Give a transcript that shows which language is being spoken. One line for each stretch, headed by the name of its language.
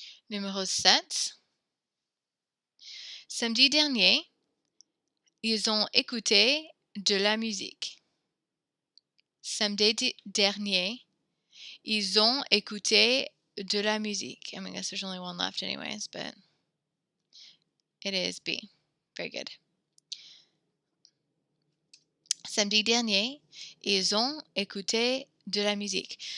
French: Numéro 7. Samedi dernier, ils ont écouté de la musique. Samedi dernier, ils ont écouté de la musique.
English: I mean, I guess there's only one left anyways, but it is B. Very good.
French: Samedi dernier, ils ont écouté de la musique.